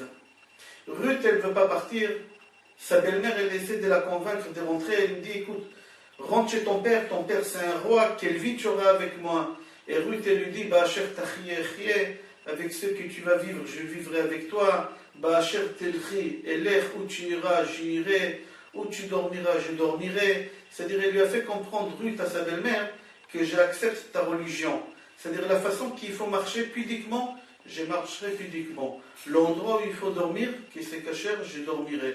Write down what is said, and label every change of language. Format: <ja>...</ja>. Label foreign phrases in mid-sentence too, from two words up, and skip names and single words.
<fr>Ruth, elle ne veut pas partir. Sa belle-mère, elle essaie de la convaincre de rentrer. Elle lui dit, écoute, rentre chez ton père c'est un roi, quelle vie tu auras avec moi? Et Ruth, elle lui dit,</fr> <he>באשר תחיי,</he> <fr>avec ceux que tu vas vivre, je vivrai avec toi.</fr> <he>באשר תלכי, אלך,</he> <fr>où tu iras, j'irai, où tu dormiras, je dormirai. C'est-à-dire, il lui a fait comprendre, Ruth, à sa belle-mère, que j'accepte ta religion. C'est-à-dire, la façon qu'il faut marcher pudiquement, je marcherai pudiquement. L'endroit où il faut dormir, qui c'est cachère, je dormirai.</fr>